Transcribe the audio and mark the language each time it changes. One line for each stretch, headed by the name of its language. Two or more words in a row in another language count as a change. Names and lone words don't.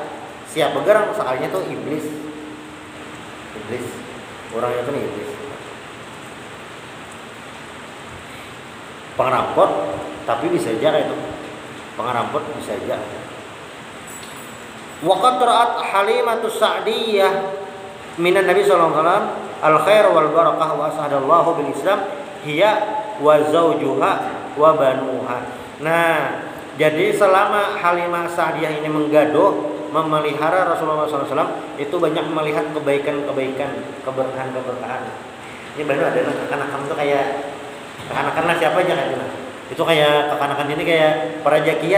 Banjar: Siapa gerang sekalinya tuh iblis, orangnya tuh iblis. Pengerampot, tapi bisa aja kayak itu. Pengerampot bisa aja.
Arabic: وقد رأت حليمة السعدية من النبي صلى الله عليه وسلم الخير والبركة وأسعد الله بالإسلام هي وزوجها وبنوها.
Indonesian: Nah, jadi selama Halimah Sa'diyah ini menggaduh memelihara Rasulullah SAW itu banyak melihat kebaikan-kebaikan, keberkahan-keberkahan.
Banjar: Ini baru ada kekanakan tuh kayak kekanakan lah siapa aja kan itu kayak kekanakan ini kayak perajakian.